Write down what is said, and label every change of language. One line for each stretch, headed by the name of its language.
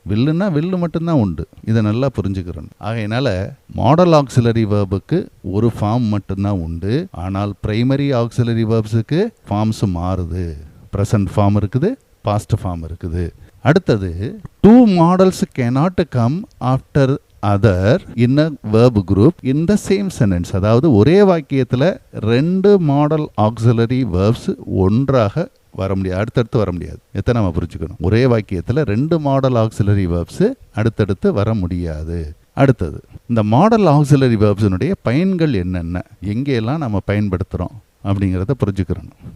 Tamil: வில்லுன்னா வில்லு மட்டும்தான் உண்டு. இதை நல்லா புரிஞ்சுக்கிறோம். ஆகையினால மாடல் ஆக்சிலரி வெர்புக்கு ஒரு ஃபார்ம் மட்டும்தான் உண்டு. ஆனால் பிரைமரி ஆக்சிலரி வெர்ப்ஸுக்கு ஃபார்ம்ஸ் மாறுது. ப்ரெசன்ட் ஃபார்ம் இருக்குது, பாஸ்ட் ஃபார்ம் இருக்குது. அடுத்தது,
English: Two models cannot come after other in a verb group in the same sentence.
Tamil: அதாவது ஒரே வாக்கியத்தில் ரெண்டு மாடல் ஆக்சிலரி verbs ஒன்றாக வர முடியாது, அடுத்தடுத்து வர முடியாது. எத்தனை நம்ம புரிஞ்சுக்கணும், ஒரே வாக்கியத்தில் ரெண்டு மாடல் ஆக்சிலரி verbs அடுத்தடுத்து வர முடியாது. அடுத்தது, இந்த மாடல் ஆக்சிலரி verbsனுடைய பயன்கள் என்னென்ன, எங்கெல்லாம் நம்ம பயன்படுத்துகிறோம் அப்படிங்கிறத புரிஞ்சுக்கிறோம்.